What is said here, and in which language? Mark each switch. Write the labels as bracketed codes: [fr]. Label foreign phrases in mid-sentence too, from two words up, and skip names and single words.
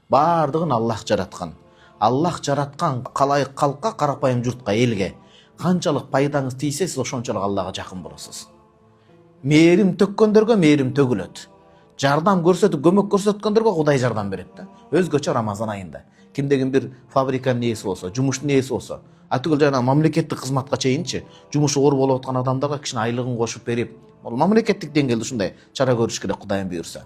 [kk] бардығын Аллах жаратқан. Аллах жаратқан қалайық халыққа, қарапайым жұртқа, елге қаншалық пайдаңыз тисе, сіз ошончолук Аллаға жақын боласыз. [ky] Мээрим төккөндөргө мээрим төгүлөт. Жардам көрсөтүп, көмөк көрсөткөндөргө Кудай жардам берет да. Өзгөчө Рамазан айында. Кимдеген бир фабриканын ээси болсо, жумуштун ээси болсо, атүгүл жана мамлекеттик кызматка чейинчи, жумушу оор болуп аткан адамдарга кичине айлыгын кошуп берип, ол мамлекеттик деңгээлде ушундай чара көрүш керек, Кудайым буйрса.